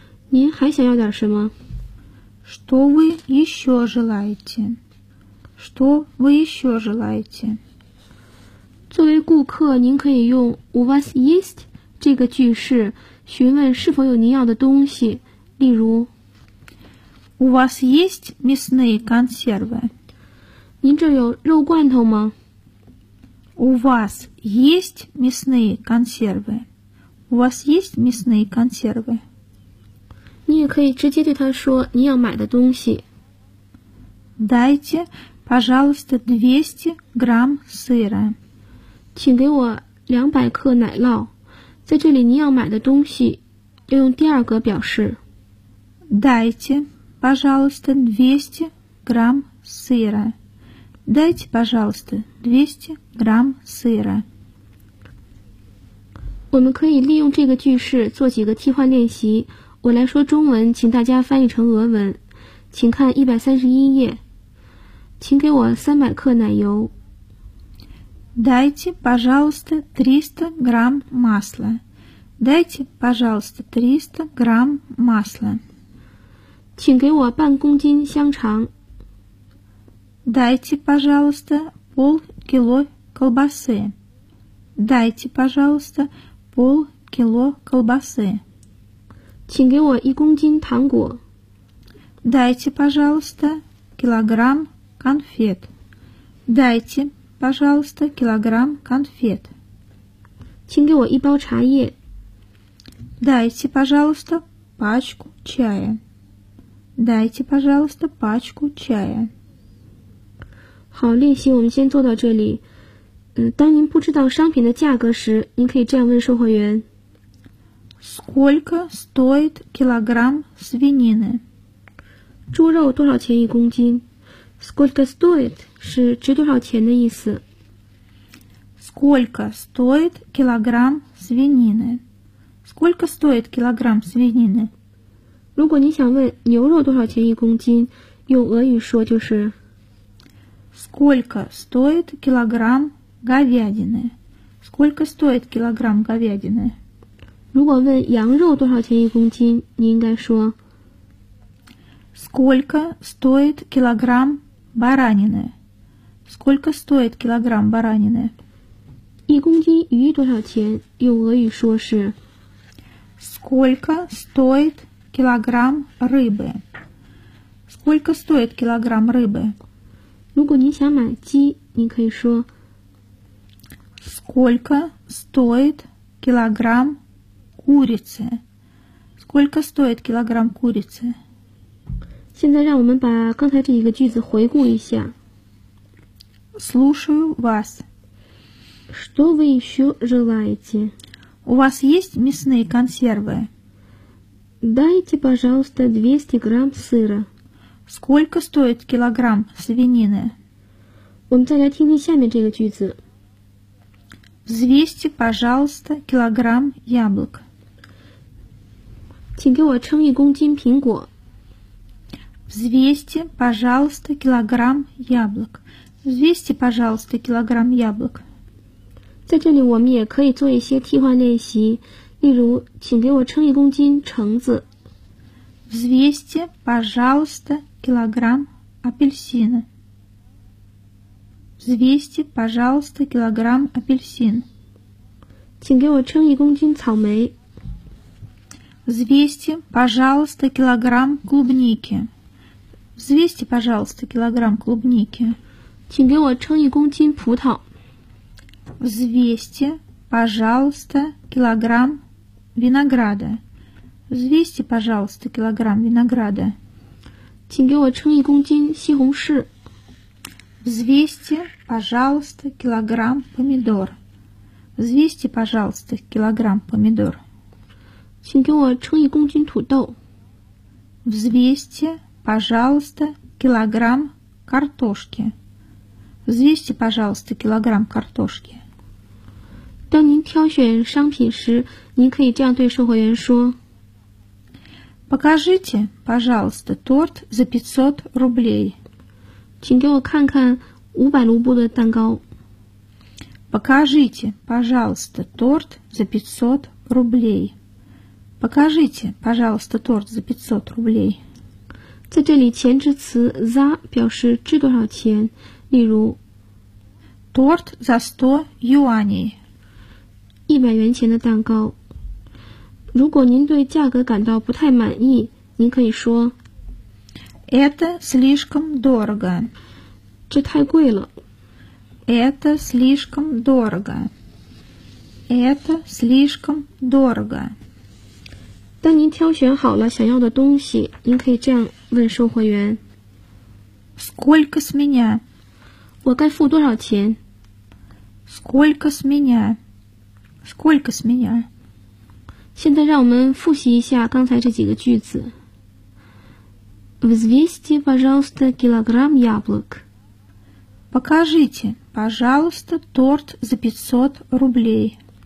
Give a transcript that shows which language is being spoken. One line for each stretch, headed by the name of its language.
Chinese: 您还想要点什么
Russian: Что вы еще желаете? Что вы еще желаете?
Chinese: 作为顾客您可以用
Russian: У вас есть?
Chinese: 这个句式询问是否有您要的东西，例如
Russian: У вас есть мясные консервы?
Chinese: 您这有肉罐头吗？
Russian: У вас есть мясные консервы? У вас есть мясные консервы?
Chinese: 你也可以直接对他说你要买的东西。
Russian: Дайте, пожалуйста, 200 грамм сыра.
Chinese: 请给我200克奶酪。在这里您要买的东西要用第二个表示
Russian: Дайте, пожалуйста, 200 грамм сыра. Дайте, пожалуйста, 200 грамм сыра.
Chinese: 我们可以利用这个句式做几个替换练习。我来说中文，请大家翻译成俄文。请看131页。请给我300克奶油。
Russian: Дайте, пожалуйста, 300 грамм масла. Дайте, пожалуйста, 300 грамм масла.
Chinese: 请给我半公斤香肠。
Russian: Дайте, пожалуйста, полкило колбасы. Дайте, пожалуйста, полкило колбасы.
Chinese: 请给我一公斤糖果。
Russian: Дайте, пожалуйста, килограмм конфет. Дайте. Пожалуйста, килограмм конфет.
Chinese: 请给我一包茶叶。
Russian: Дайте, пожалуйста, пачку чая. Дайте, пожалуйста, пачку чая.
Chinese: 好，练习我们先做到这里。当您不知道商品的价格时，您可以这样问售货员。
Russian: Сколько стоит килограмм свинины?
Chinese: 猪肉多少钱一公斤？
Russian: Сколько стоит
Chinese: 是值多少钱的意思。
Russian: Сколько стоит килограмм свинины? Сколько стоит килограмм свинины?
Chinese: 如果你想问牛肉多少钱一公斤，用俄语说就是
Russian: Сколько стоит килограмм говядины? Сколько стоит килограмм говядины?
Chinese: 如果问羊肉多少钱一公斤，你应该说
Russian: Сколько стоит килограмм баранины. Сколько стоит килограмм баранины?
Chinese: 一公斤鱼多少钱？用俄语说是
Russian: Сколько стоит килограмм рыбы? Сколько стоит килограмм рыбы?
Chinese: 如果您想买鸡，您可以说
Russian: Сколько стоит килограмм курицы? Сколько стоит килограмм курицы?
Chinese: 现在让我们把刚才这一个句子回顾一下。
Russian: Слушаю вас. Что вы еще желаете? У вас есть мясные консервы? Дайте, пожалуйста, 200 грамм сыра. Сколько стоит килограмм свинины?
Chinese: 我们再来听听下面这个句子。
Russian: Взвесьте, пожалуйста, килограмм яблок.
Chinese: 请给我称一公斤苹果。
Russian: Взвесьте, пожалуйста, килограмм яблок. Взвесьте, пожалуйста, килограмм яблок.
Chinese: 在这里我们也可以做一些替换练习，例如，请给我称一公斤橙子。
Russian: Взвесьте, пожалуйста, килограмм апельсина. Взвесьте, пожалуйста, килограмм апельсин.
Chinese: 请给我称一公斤草莓。
Russian: Взвесьте, пожалуйста, килограмм клубники. Взвесьте, пожалуйста, килограмм клубники.
Chinese: 请给我称一公斤葡萄。
Russian: Взвесьте, пожалуйста, килограмм винограда. Взвесьте, пожалуйста, килограмм винограда.
Chinese: 请给我称一公斤西红柿。
Russian: Взвесьте, пожалуйста, килограмм помидор. Взвесьте, пожалуйста, килограмм помидор.
Chinese: 请给我称一公斤土豆。
Russian: Взвесьте. Пожалуйста, килограмм картошки. Взвесьте, пожалуйста, килограмм картошки.
Chinese: 当您挑选商品时，您可以这样对售货员说。
Russian: Покажите, пожалуйста, торт за 500 рублей.
Chinese: 请给我看看500卢布的蛋糕。
Russian: Покажите, пожалуйста, торт за 500 рублей. Покажите, пожалуйста, торт за 500 рублей.
Chinese: 在这里前置词 за 表示值多少钱，例如
Russian: торт за 100 юаней
Chinese: 100元钱的蛋糕。如果您对价格感到不太满意，您可以说
Russian: это слишком дорого
Chinese: 这太贵了。
Russian: это слишком дорого это слишком дорого。
Chinese: 当您挑选好了想要的东西，您可以这样问售货员。
Russian: Сколько с меня?
Chinese: 我该付多少钱?
Russian: Сколько с меня? Сколько с меня?
Chinese: 现在让我们复习一下刚才这几个句子。
Russian: Взвесьте, пожалуйста, килограмм яблок. Покажите, пожалуйста, торт за 500 рублей.